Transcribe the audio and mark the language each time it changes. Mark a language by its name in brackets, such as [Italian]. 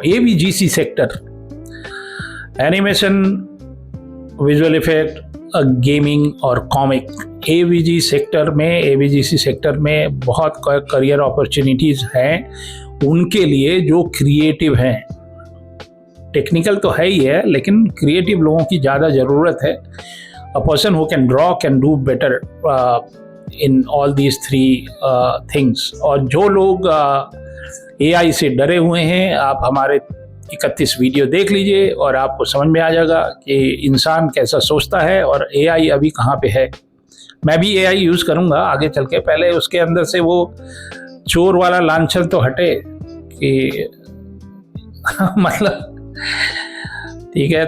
[Hindi] AVGC sector, animation, visual effect, gaming और comic, AVGC sector में बहुत करियर अपॉर्चुनिटीज़ हैं उनके लिए जो क्रिएटिव हैं। टेक्निकल तो है ही है, लेकिन क्रिएटिव लोगों की ज़्यादा ज़रूरत है। [English] a person who can draw can do better in all these three things. [Hindi] और जो लोग AI से डरे हुए हैं, आप हमारे 31 वीडियो देख लीजिए और आपको समझ में आ जाएगा कि इंसान कैसा सोचता है और AI अभी कहाँ पे है। मैं भी AI यूज़ करूँगा आगे चल के, पहले उसके अंदर से वो चोर वाला लांछन तो हटे कि मतलब ठीक है।